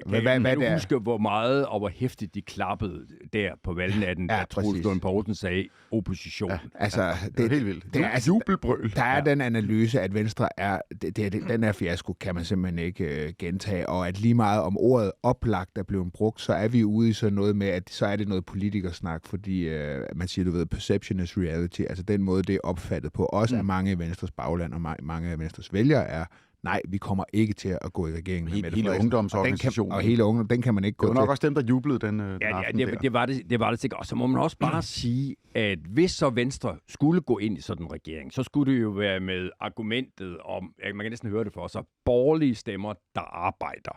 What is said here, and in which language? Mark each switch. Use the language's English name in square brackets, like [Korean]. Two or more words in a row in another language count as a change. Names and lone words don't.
[Danish] Kan du huske, hvor meget og hvor hæftigt de klappede der på valgnatten, da Troels Lund Poulsen sagde opposition? Ja, altså, det er helt vildt. Det er altså, jubelbrøl. Der er den analyse, at Venstre er... Den her fiasko kan man simpelthen ikke gentage, og at lige meget om ordet oplagt er blevet brugt, så er vi ude i sådan noget med, at så er det noget politikersnak, fordi man siger, du ved, [English] perception is reality, [Danish] altså den måde, det er opfattet på, også af mange i Venstres bagland og mange af Venstres vælgere er, nej, vi kommer ikke til at gå i regeringen med Mette Frederiksen. Hele ungdomsorganisationen. Og hele ungdom, den kan man ikke gå til. Det var nok også dem, der jublede den aften der. Det var det sikkert. Og så må man også bare sige, at hvis så Venstre skulle gå ind i sådan en regering, så skulle det jo være med argumentet om, man kan næsten høre det for sig, borgerlige stemmer, der arbejder.